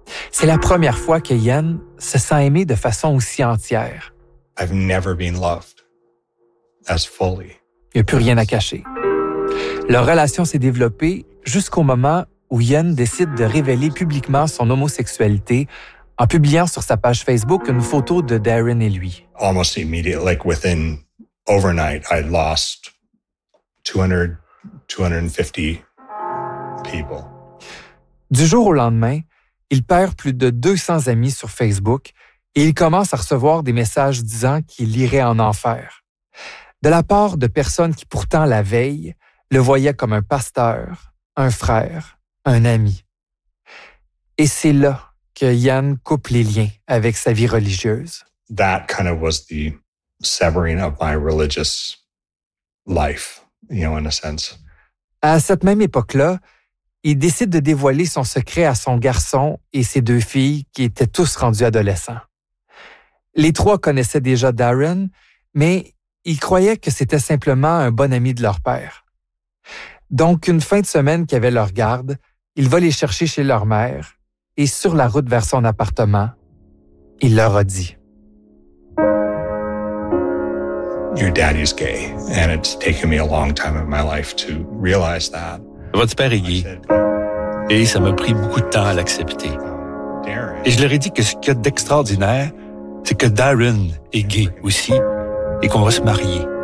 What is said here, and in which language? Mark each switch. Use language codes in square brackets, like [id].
[fr] C'est la première fois que Ian se sent aimé de façon aussi entière. [en] I've never been loved as fully. [fr] Il n'y a plus rien à cacher. Leur relation s'est développée jusqu'au moment où Ian décide de révéler publiquement son homosexualité en publiant sur sa page Facebook une photo de Darren et lui. [en] Almost immediately, like within overnight, I lost 200-250 people. [fr] Du jour au lendemain, il perd plus de 200 amis sur Facebook et il commence à recevoir des messages disant qu'il irait en enfer. De la part de personnes qui pourtant la veille le voyait comme un pasteur, un frère, un ami. Et c'est là que Ian coupe les liens avec sa vie religieuse. [en] That kind of was the severing of my religious life, you know, in a sense. [fr] À cette même époque-là, il décide de dévoiler son secret à son garçon et ses deux filles qui étaient tous rendus adolescents. Les trois connaissaient déjà Darren, mais ils croyaient que c'était simplement un bon ami de leur père. Donc, une fin de semaine qu'il avait leur garde, il va les chercher chez leur mère et sur la route vers son appartement, il leur a dit. [en] Your daddy's gay, and it's taken me a long time of my life to realize that. [fr] Votre père est gay, et ça m'a pris beaucoup de temps à l'accepter. Et je leur ai dit que ce qu'il y a d'extraordinaire, c'est que Darren est gay aussi et qu'on va se marier.